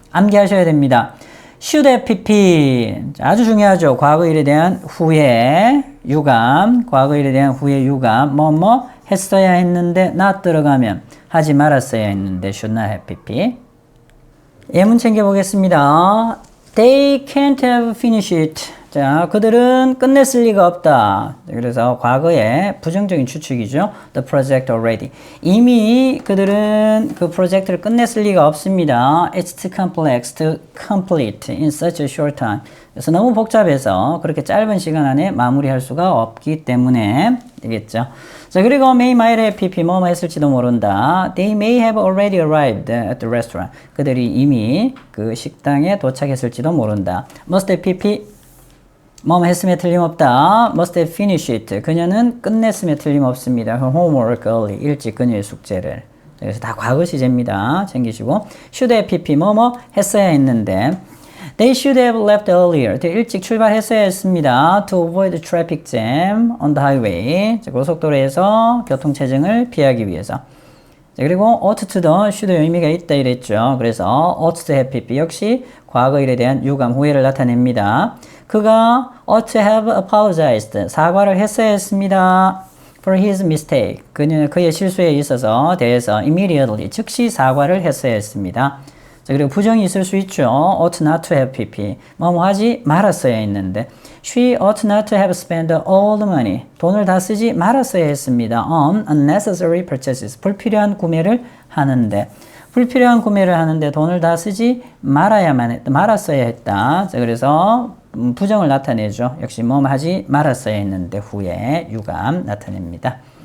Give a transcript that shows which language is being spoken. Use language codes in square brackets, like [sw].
[ko] 암기하셔야 됩니다. [en] should have pp. [ko] 아주 중요하죠. 과거 일에 대한 후회, 유감. 과거 일에 대한 후회, 유감. 했어야 했는데 not 들어가면 하지 말았어야 했는데 [en] should not have pp. [ko] 예문 챙겨보겠습니다. [en] They can't have finished it. [ko] 자, 그들은 끝냈을 리가 없다. 그래서 과거의 부정적인 추측이죠. [en] The project already. [ko] 이미 그들은 그 프로젝트를 끝냈을 리가 없습니다. [en] It's too complex to complete in such a short time. [ko] 그래서 너무 복잡해서 그렇게 짧은 시간 안에 마무리할 수가 없기 때문에 되겠죠. 자, 그리고 [en] may might have pp [ko] 뭐뭐 했을지도 모른다. [en] They may have already arrived at the restaurant. [ko] 그들이 이미 그 식당에 도착했을지도 모른다. [en] Must have pp [ko] 뭐뭐 했음에 틀림없다. [en] Must have finished it. [ko] 그녀는 끝냈음에 틀림없습니다. [en] Her homework early. [ko] 일찍 그녀의 숙제를. 그래서 다 과거 시제입니다. [en] 챙기시고 should have pp [ko] 뭐뭐 했어야 했는데 [en] They should have left earlier. [ko] 일찍 출발했어야 했습니다. [en] To avoid the traffic jam on the highway. [ko] 고속도로에서 교통체증을 피하기 위해서. 자, 그리고 ought to도 should의 의미가 있다 이랬죠. 그래서 ought to have pp 역시 과거 일에 대한 유감, 후회를 나타냅니다. 그가 [en] ought to have apologized. [ko] 사과를 했어야 했습니다. [en] For his mistake. [ko] 그의 실수에 있어서 대해서 immediately. 즉시 사과를 했어야 했습니다. 자, 그리고 부정이 있을 수 있죠. [en] ought not to have pp. [ko] 하지 말았어야 했는데. [en] She ought not to have spent all the money. [ko] 돈을 다 쓰지 말았어야 했습니다. [en] On unnecessary purchases. [ko] 불필요한 구매를 하는데. 불필요한 구매를 하는데 돈을 다 쓰지 말았어야 했다. 자, 그래서 부정을 나타내죠. 역시 하지 말았어야 했는데 후에 유감 나타냅니다.